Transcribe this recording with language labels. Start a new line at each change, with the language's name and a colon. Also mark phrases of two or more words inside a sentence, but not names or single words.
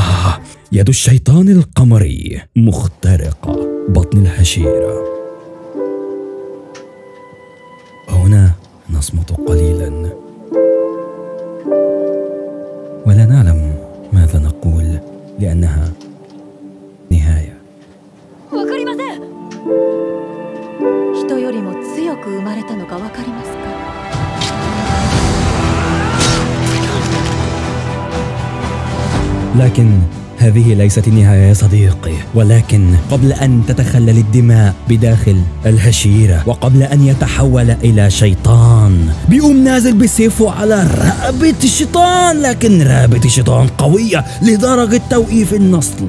Arabic: يد الشيطان القمري مخترقة بطن الهشيرة. هنا نصمت قليلا ولا نعلم ماذا نقول، لأنها نهاية.
Japanese: わかりません。人よりも強く生まれたのかわかりますか？
Arabic: لكن هذه ليست النهاية يا صديقي، ولكن قبل أن تتخلل الدماء بداخل الهشيرة وقبل أن يتحول إلى شيطان بيقوم نازل بسيفه على رقبة الشيطان، لكن رقبة الشيطان قوية لدرجة توقيف النصل.